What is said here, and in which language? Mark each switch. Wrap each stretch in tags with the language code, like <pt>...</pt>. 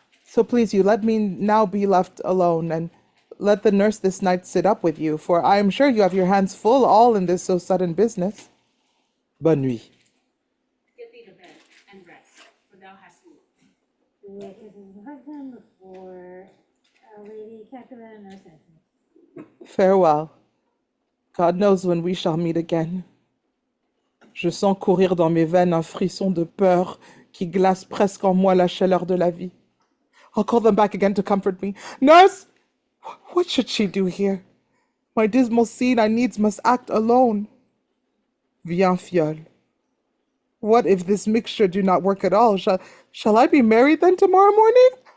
<en>So please you, let me now be left alone, and let the nurse this night sit up with you, for I am sure you have your hands full all in this so sudden business.</en> <fr>Bonne nuit.</fr> <en>Get thee to bed and rest, for thou hast moved. Juliet kisses her husband before Lady Capulet and Nurse enter. Farewell. God knows when we shall meet again.</en> <fr>Je sens courir dans mes veines un frisson de peur qui glace presque en moi la chaleur de la vie.</fr> <en>I'll call them back again to comfort me. Nurse! What should she do here? My dismal scene I needs must act alone.</en> <fr>Viens, fiole.</fr> <en>What if this mixture do not work at all? Shall I be married then tomorrow morning?</en>